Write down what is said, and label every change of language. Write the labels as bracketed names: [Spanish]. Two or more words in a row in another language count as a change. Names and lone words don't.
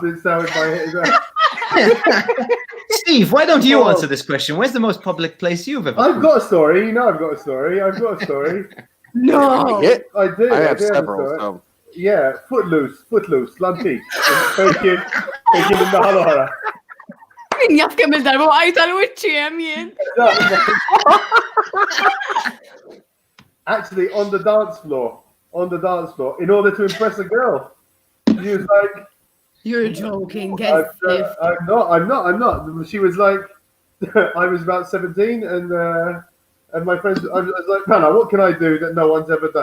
[English] It's now in my head. Steve, why don't you Oh. answer this question? Where's the most public place you've ever? I've pooped? got a story. You know, I've got a story. No. Yeah, I do. I have do a several. story. So. Yeah, footloose, Lanti. Thank you minna [Maltese] Min jaf kemm il-darba għajta l-wiċċi hemm jien. [English] Actually, on the dance floor, in order to impress a girl. He was like, You're joking, guess if. I'm not. She was like, I was about 17 and my friends, I was like, Hannah, what can I do that no one's ever done?